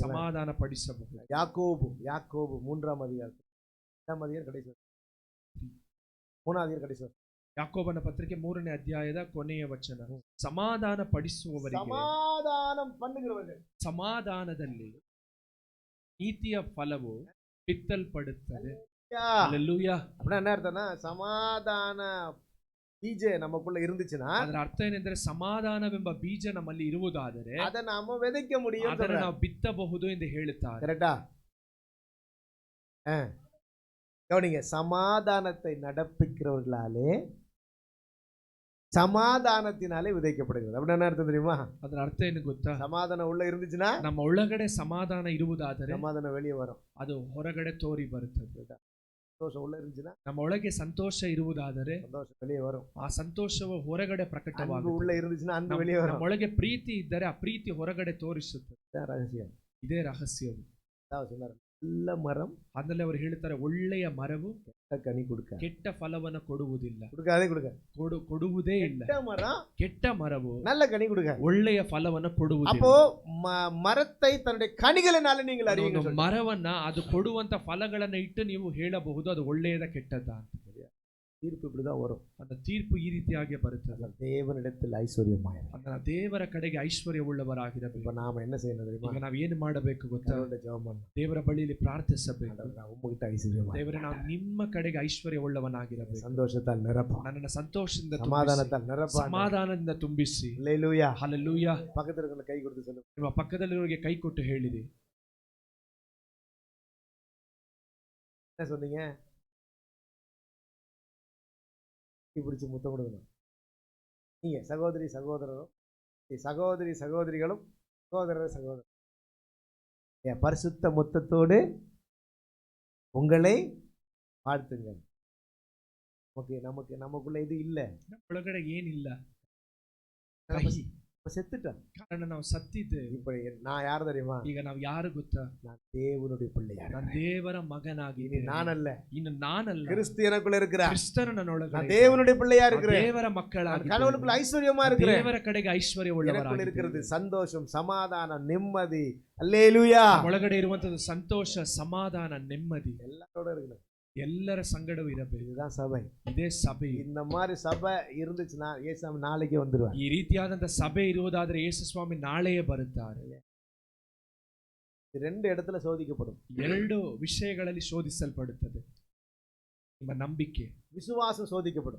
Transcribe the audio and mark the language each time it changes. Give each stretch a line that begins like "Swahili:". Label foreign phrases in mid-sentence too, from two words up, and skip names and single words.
Kannada: ಸಮಾಧಾನ ಪಡಿಸಬಹುದು.
Tamil: யாக்கோபு 3ஆம் அதிகாரம் 8ஆம் அதிகாரம் கடைசி 3ஆம் அதிகாரம் கடைசி.
Kannada: ಯಾಕೋಬನ ಪತ್ರಿಕೆ 3ನೇ ಅಧ್ಯಾಯದ ಕೊನೆಯ ವಚನ. ಸಮಾಧಾನ ಪಡಿಸುವವರಿಗೆ,
Tamil: சமாதானம் பண்ணுகிறவர்கள்,
Kannada: ಸಮಾಧಾನದಲ್ಲಿ ನೀತಿಯ ಫಲವು ಬಿತ್ತಲ್ಪಡುತ್ತದೆ.
Tamil: யா.
Kannada: ಹಲ್ಲೆಲೂಯಾ.
Tamil: அப்படின்னா என்ன அர்த்தம்னா, சமாதான ಬೀಜ நமக்குள்ள இருந்துச்சுன்னா
Kannada: ಅದರ ಅರ್ಥ ಏನೆಂದರೆ, ಸಮಾಧಾನವೆಂಬ ಬೀಜ ನಮ್ಮಲ್ಲಿ ಇರುವುದಾದರೆ
Tamil: அதை நாம விதைக்க முடியும்.
Kannada: ಅದನ್ನು ನಾವು ಬಿತ್ತಬಹುದು ಎಂದು ಹೇಳುತ್ತಾರೆ.
Tamil: கரெக்டா? கவனிங்க, சமாதானத்தை நடப்பிக்கிறவர்களாலே சமாதானத்தினாலே விதைக்கப்படுகிறது. அப்படி என்ன அர்த்தம் தெரியுமா?
Kannada: ಅದರ ಅರ್ಥ ಏನು ಗೊತ್ತಾ?
Tamil: சமாதானம் உள்ள இருந்துச்சுன்னா
Kannada: ನಮ್ಮ ಒಳಗಡೆ ಸಮಾಧಾನ ಇರುವುದಾದರೆ
Tamil: சமாதானம் வெளியே வரும்.
Kannada: ಅದು ಹೊರಗಡೆ ತೋರಿ ಬರುತ್ತದೆ.
Tamil: சந்தோஷம் உள்ள இருந்துச்சுன்னா
Kannada: ನಮ್ಮ ಒಳಗೆ ಸಂತೋಷ ಇರುವುದಾದರೆ
Tamil: சந்தோஷம் வெளியே வரும்.
Kannada: ಆ ಸಂತೋಷವು ಹೊರಗಡೆ
Tamil: அன்பு
Kannada: ಪ್ರಕಟವಾಗುತ್ತದೆ.
Tamil: உள்ள இருந்துச்சுன்னா அன்பு வெளியே வரும்.
Kannada: ನಮ್ಮೊಳಗೆ ಪ್ರೀತಿ ಇದ್ದರೆ ಆ ಪ್ರೀತಿ ಹೊರಗಡೆ ತೋರಿಸುತ್ತದೆ.
Tamil: இதான் ரகசியம்.
Kannada: ಇದೇ ರಹಸ್ಯವು.
Tamil: அதாவது சொன்னார், நல்ல மரம்
Kannada: ಆಮೇಲೆ ಅವರು ಹೇಳ್ತಾರೆ, ಒಳ್ಳೆಯ ಮರವು ಕೆಟ್ಟ ಕನಿ கொடுக்க ಕೆಟ್ಟ ಫಲವನ್ನು ಕೊಡುವುದಿಲ್ಲ.
Tamil: கொடுக்க
Kannada: ಕೊಡುವುದೇ ಇಲ್ಲ.
Tamil: ಕೆಟ್ಟ மரம்
Kannada: ಕೆಟ್ಟ ಮರವು
Tamil: நல்ல கனி கொடுக்க.
Kannada: ಒಳ್ಳೆಯ ಫಲವನ್ನು ಕೊಡುವುದಿಲ್ಲ.
Tamil: அப்போ மரத்தை தன்னுடைய கனிகளினால நீங்கள் அறிவீங்க.
Kannada: ಒಂದು ಮರವನ್ನ ಅದು ಕೊಡುವಂತ ಫಲಗಳನ್ನ ಇಟ್ಟು ನೀವು ಹೇಳಬಹುದು ಅದು ಒಳ್ಳೆಯದ ಕೆಟ್ಟದ ಅಂತ.
Tamil: தீர்ப்பு இப்படிதான் வரும்.
Kannada: அந்த ತೀರ್ಪು ಈ ರೀತಿಯಾಗಿ ಬರುತ್ತದೆ.
Tamil: தேவனிடத்தில் ஐஸ்வர்யமாயிரு.
Kannada: ಅದನ್ನ ದೇವರ ಕಡೆಗೆ ಐಶ್ವರ್ಯವುಳ್ಳವರಾಗಿರಬೇಕು.
Tamil: இப்ப நாம என்ன செய்யணும் தெரியுமா?
Kannada: ಈಗ ನಾವು ಏನು ಮಾಡಬೇಕು ಗೊತ್ತಾ?
Tamil: ஜெபம் பண்ணணும்.
Kannada: ದೇವರ ಬಳಿಯಲ್ಲಿ ಪ್ರಾರ್ಥಿಸಬೇಕು.
Tamil: நான் உங்ககிட்ட ஐஸ்வர்யமாயிரு.
Kannada: ದೇವರೇ, ನಾವು ನಿಮ್ಮ ಕಡೆಗೆ ಐಶ್ವರ್ಯವುಳ್ಳವನಾಗಿರಬೇಕು.
Tamil: சந்தோஷத்தால் நிரப்ப,
Kannada: ನನ್ನನ್ನು ಸಂತೋಷದಿಂದ ತುಂಬಿಸಿ,
Tamil: சமாதானத்தால் நிரப்ப,
Kannada: ಸಮಾಧಾನದಿಂದ ತುಂಬಿಸಿ.
Tamil: அல்லேலூயா.
Kannada: ಹಲ್ಲೆಲೂಯಾ.
Tamil: பக்கத்துல இருக்கிற கை கொடுத்து சொல்லு,
Kannada: ನಿಮ್ಮ ಪಕ್ಕದಲ್ಲಿರೋರಿಗೆ ಕೈ ಕೊಟ್ಟು ಹೇಳಿರಿ.
Tamil: என்ன சொன்னீங்க? பிடிச்சி முத்தம் கொடுக்கணும். நீங்க சகோதரி சகோதரரும், சகோதரி சகோதரிகளும், சகோதரர் சகோதரர் என் பரிசுத்த முத்தத்தோடு உங்களை வாழ்த்துங்க. நமக்கு நமக்குள்ள இது இல்லை.
Kannada: ಒಳಗಡೆ ಏನಿಲ್ಲ,
Tamil: நம்ம
Kannada: ಕಹಿ.
Tamil: செத்துட்டோம்.
Kannada: ಕಾರಣ ನಾವು ಸತ್ತಿದ್ದೇವೆ.
Tamil: இப்ப நான் யார் தெரியுமா?
Kannada: ಈಗ ನಾವು ಯಾರು ಗೊತ್ತಾ?
Tamil: நான் தேவனுடைய பிள்ளையா.
Kannada: ನಾನು ದೇವರ
Tamil: இனி
Kannada: ಮಗನಾಗಿದ್ದೇನೆ.
Tamil: நான் அல்ல,
Kannada: ಇನ್ನು ನಾನಲ್ಲ,
Tamil: கிறிஸ்து எனக்குள்ள இருக்கிறார்.
Kannada: ಕ್ರಿಸ್ತನು ನನ್ನೊಳಗಡೆ
Tamil: நான்
Kannada: ಇದ್ದಾನೆ.
Tamil: தேவனுடைய பிள்ளையா
Kannada: ನಾವು
Tamil: இருக்கிறேன்.
Kannada: ದೇವರ
Tamil: நான்
Kannada: ಮಕ್ಕಳಾಗಿದ್ದೇವೆ.
Tamil: கடவுளுக்குள்ள ஐஸ்வர்யமா இருக்கிறேன்.
Kannada: ದೇವರ ಕಡೆಗೆ
Tamil: எனக்குள்ள
Kannada: ಐಶ್ವರ್ಯವುಳ್ಳವರಾಗಿದ್ದೇವೆ.
Tamil: இருக்கிறது சந்தோஷம், சமாதானம், நிம்மதி. அல்லேலூயா.
Kannada: ಒಳಗಡೆ ಇರುವಂತದ್ದು ಸಂತೋಷ, ಸಮಾಧಾನ, ನೆಮ್ಮದಿ
Tamil: எல்லாரோட இருக்கிறது.
Kannada: ಎಲ್ಲರ ಸಂಗಡವೂ ಇರಬೇಕು.
Tamil: இதுதான் சபை.
Kannada: ಇದೇ ಸಭೆ.
Tamil: இந்த மாதிரி சபை இருந்துச்சுன்னா ஏசாமி நாளைக்கு வந்துருவார்.
Kannada: ಈ ರೀತಿಯಾದಂತ ಸಭೆ ಇರುವುದಾದ್ರೆ ಯೇಸು ಸ್ವಾಮಿ ನಾಳೆಯೇ ಬರುತ್ತಾರೆ.
Tamil: ரெண்டு இடத்துல சோதிக்கப்படும்.
Kannada: ಎರಡು ವಿಷಯಗಳಲ್ಲಿ ಶೋಧಿಸಲ್ಪಡುತ್ತದೆ. ನಿಮ್ಮ ನಂಬಿಕೆ,
Tamil: விசுவாசம் சோதிக்கப்படும்.